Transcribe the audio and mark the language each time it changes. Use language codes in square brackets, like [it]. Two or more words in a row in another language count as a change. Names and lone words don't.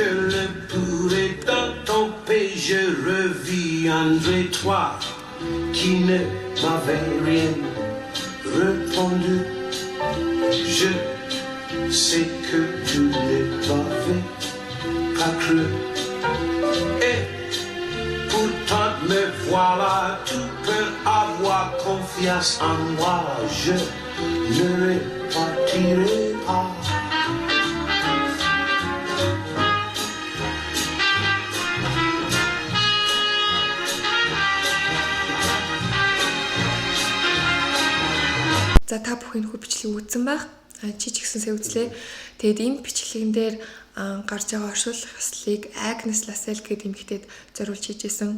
[fr] le pourrai dans ton pays je reviendrai toi qui ne m'avais rien répondu je sais que tu n'es pas fait pas cru et pourtant me voilà tu peux avoir confiance en moi je ne repartirai pas [mn] За та бүхэн хүү бичлэг үзсэн байх. Чи ч гэсэн сая үзлээ. Тэгэд энэ бичлэгэн дээр гарч байгаа оршуулах хэслийг Агнес Ласел гэдэг эмэгтэйд зориулж хийжсэн.